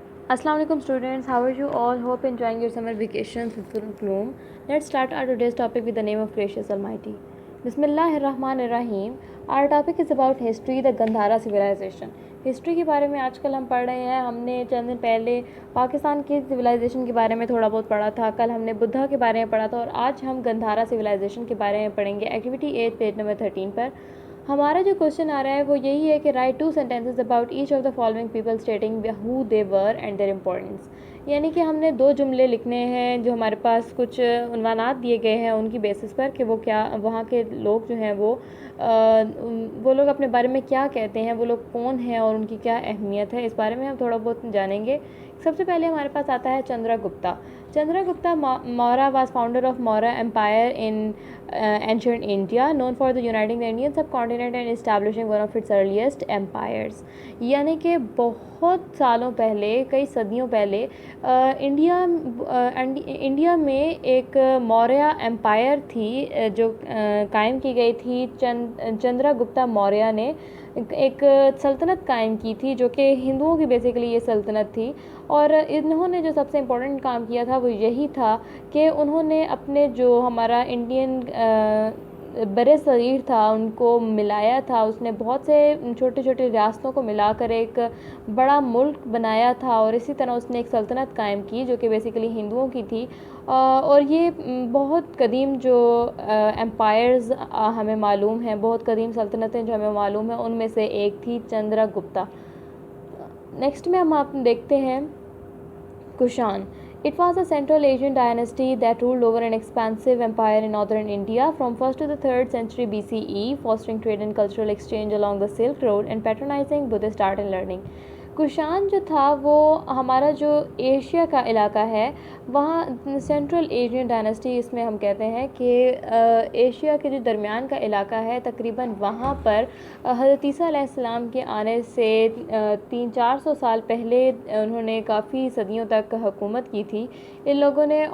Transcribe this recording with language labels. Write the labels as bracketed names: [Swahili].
[English] Assalamu alaikum students, how are you all? Hope enjoying your summer vacations with full bloom. Let's start our today's topic with the name of gracious Almighty. Bismillahirrahmanirrahim. Our topic is about history, the Gandhara civilization. [Urdu] History کے بارے میں آج کل ہم پڑھ رہے ہیں. ہم نے چند دن پہلے پاکستان کی سویلائزیشن کے بارے میں تھوڑا بہت پڑھا تھا. کل ہم نے بدھا کے بارے میں پڑھا تھا اور آج ہم گندھارا سویلائزیشن کے بارے میں پڑھیں گے. ایکٹیویٹی 8 پیج نمبر 13 پر ہمارا جو کوشچن آ رہا ہے وہ یہی ہے کہ right [English] 2 sentences about each of the following people stating who they were and their importance. [Urdu] یعنی کہ ہم نے 2 جملے لکھنے ہیں جو ہمارے پاس کچھ عنوانات دیے گئے ہیں ان کی بیسس پر کہ وہ کیا وہاں کے لوگ جو ہیں وہ لوگ اپنے بارے میں کیا کہتے ہیں, وہ لوگ کون ہیں اور ان کی کیا اہمیت ہے, اس بارے میں ہم تھوڑا بہت جانیں گے. سب سے پہلے ہمارے پاس آتا ہے Chandra Gupta. [English] Chandragupta Maurya was founder of Maurya Empire in ancient India, known for the uniting the Indian subcontinent and establishing one of its earliest empires. [Urdu] یعنی کہ بہت سالوں پہلے, کئی صدیوں پہلے انڈیا میں ایک موریہ امپائر تھی جو قائم کی گئی تھی. چندرا گپتا موریہ نے ایک سلطنت قائم کی تھی جو کہ ہندوؤں کی بیسیکلی یہ سلطنت تھی. اور انہوں نے جو سب سے امپورٹنٹ کام کیا تھا وہ یہی تھا کہ انہوں نے اپنے جو ہمارا انڈین بر صغیر تھا ان کو ملایا تھا. اس نے بہت سے چھوٹے چھوٹے ریاستوں کو ملا کر ایک بڑا ملک بنایا تھا اور اسی طرح اس نے ایک سلطنت قائم کی جو کہ بیسیکلی ہندوؤں کی تھی. اور یہ بہت قدیم جو امپائرز ہمیں معلوم ہیں, بہت قدیم سلطنتیں جو ہمیں معلوم ہیں, ان میں سے ایک تھی چندرا گپتا. نیکسٹ میں ہم آپ دیکھتے ہیں کشان. [English] It was a Central Asian dynasty that ruled over an expansive empire in northern India from 1st to the 3rd century BCE, fostering trade and cultural exchange along the Silk Road and patronizing Buddhist art and learning. [Urdu] کشان جو تھا وہ ہمارا جو Asia کا علاقہ ہے وہاں central Asian Dynasty اس میں ہم کہتے ہیں کہ ایشیا کے جو درمیان کا علاقہ ہے تقریباً وہاں پر حضرت عیسیٰ علیہ السلام کے آنے سے 300-400 سال پہلے انہوں نے کافی صدیوں تک حکومت کی تھی ان لوگوں نے.